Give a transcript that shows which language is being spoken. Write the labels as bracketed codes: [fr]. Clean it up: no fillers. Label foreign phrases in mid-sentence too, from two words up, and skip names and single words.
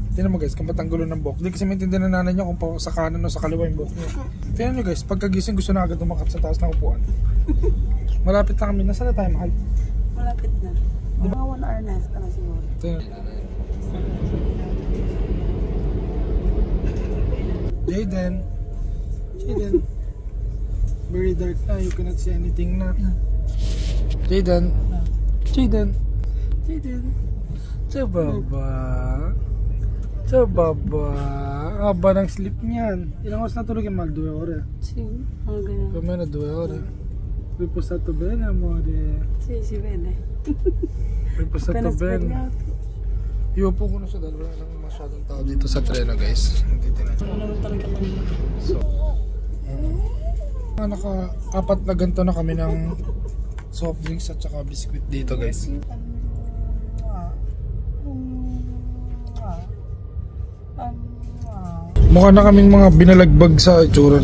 [tl] Tingnan mo guys, kung ba't ang gulo ng buhok. Hindi kasi maintindihan na nanay niya kung sa kanan o sa kaliwa yung buhok niya. Tingnan nyo guys, pagkagising gusto na agad umakat sa taas ng upuan. Malapit na kami. Nasaan na tayo, mahal? Malapit na. Mga 1 hour na na siguro. Jayden. [en] Very dark na, you cannot see anything na. [tl] Jayden. Sa baba. Haba ng sleep niyan. Ilang oras na tulog yung mahal? 2 oras. Sige, ganyan. Kami na 2 oras. [it] Riposato bene, amore. Si bene. Riposato bene. [tl] Iupo ko na sa dalawa ng masyadong tao dito sa treno guys. Ano naman talaga kanina? So, naka-4 na ganito na kami ng soft drinks at saka biscuit dito guys. Mukha na kaming mga binalagbag sa itsura.